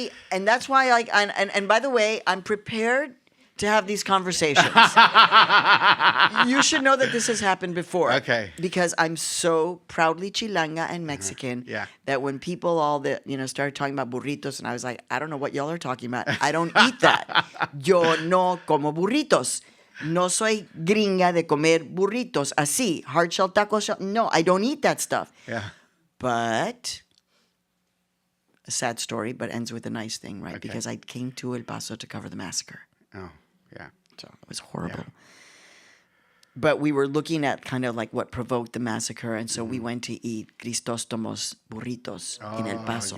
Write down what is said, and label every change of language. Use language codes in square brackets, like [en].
[en] And that's why, and by the way, I'm prepared to have these conversations. You should know that this has happened before. Okay. Because I'm so proudly chilanga and Mexican that when people started talking about burritos, and I was like, I don't know what y'all are talking about. I don't eat that. [es] Yo no como burritos. No soy gringa de comer burritos. [en] Así, hard shell tacos. No, I don't eat that stuff. Yeah. But a sad story, but ends with a nice thing, right? Okay. Because I came to El Paso to cover the massacre. Oh, yeah. So it was horrible. Yeah. But we were looking at kind of like what provoked the massacre. And so we went to eat Cristóstomos burritos in El Paso.